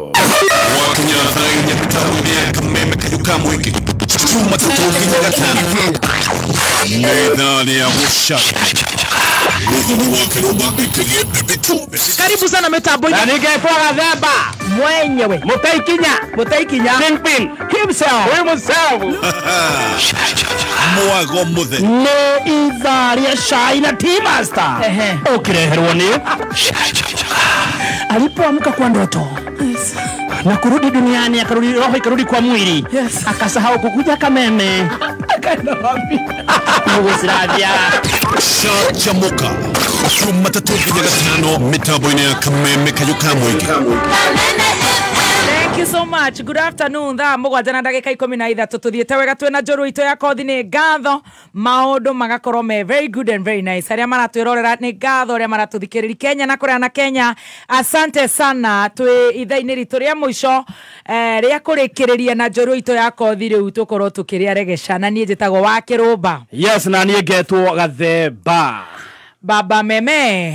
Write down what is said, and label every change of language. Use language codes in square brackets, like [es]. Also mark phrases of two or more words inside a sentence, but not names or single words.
[ki] Wakinya thaa 4 taũni ya Kameme Kayuka Mũingĩ cuma tũtũnginya gatano nĩ ya gũcaka. [sw] Karibu sana mitambo na ningekuwa Gathemba mwenyewe Mutaikinya [en] Kingpin himself [ki] mwago muthe no idharia shai na T-Master ukireherwa ni [sw] alipoamka kwa ndoto na kurudi duniani akarudi roho ikarudi kwa mwili akasahau kukuja Kameme akaenda wapi Yugoslavia [ki] chamuka cuma tũtũnginya gatano mitambo-inĩ ya Kameme Kayuka Mũingĩ. [en] Thank you so much. Good afternoon. [ki] Thaa 7:13 tuthiĩte wega twĩna njorua itũ ya kothi nĩ ngatho maũndũ magakorwo me [en] very good and very nice. [ki] Arĩa maratwĩrorera nĩ ngatho arĩa maratũthikĩrĩria Kenya na kũrĩa na Kenya. [sw] Asante sana [ki] twĩ ithaa-inĩ ritũ rĩa mũico rĩa kũrĩkĩrĩria na njorua itũ ya kothi rĩu tũkorwo tũkĩrĩa regesha na niĩ njĩtagwo wa Kĩrũmba. Yes na niĩ ngetwo Gathemba. Baba Meme.